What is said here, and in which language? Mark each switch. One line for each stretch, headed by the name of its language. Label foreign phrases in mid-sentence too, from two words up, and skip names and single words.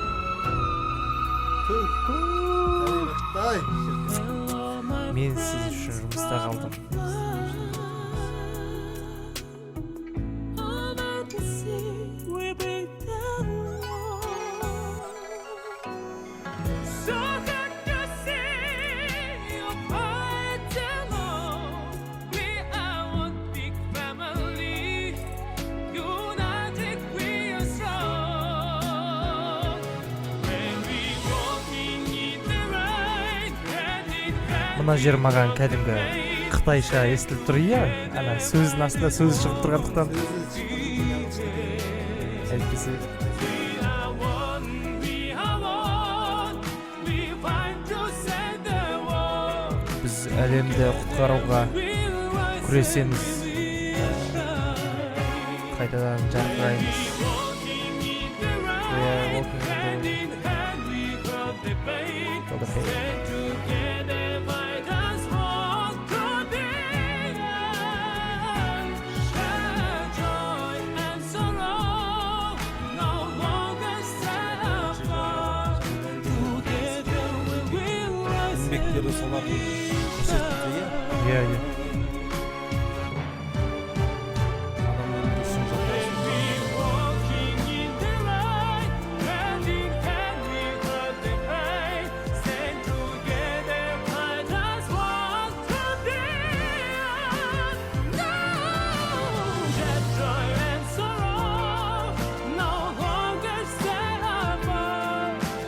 Kazakh: Мен сіз үшін жұмыста қалдым.
English: Over the sea we bring them love. So hard to see you fight alone. We are one big family, united we are strong. When we walking in the rain, hand in hand.
Kazakh: Мына жер маған кәдімгі қытайша естіліп тұр, иә. Ана сөздің астында сөз шығып тұрғандықтан. Әйтпесе
English: We are one, we fight to save the world.
Kazakh: біз әлемді құтқаруға күресеміз. Қайтадан жарқыраймыз.
English: Walking in the We are rain, walking in hand the in hand we felt the pain. Feel the pain. Stand together, fight as one today. Share joy and sorrow, no longer stand apart. Together we will rise and
Kazakh: Еңбектері солардың көрсетті, иә. Иә, иә. Адамның дұрысын жақтасын.
English: walking in the light, hand in hand we hold the pain. Stand together, fight as one today. No, that joy and sorrow no longer stand apart.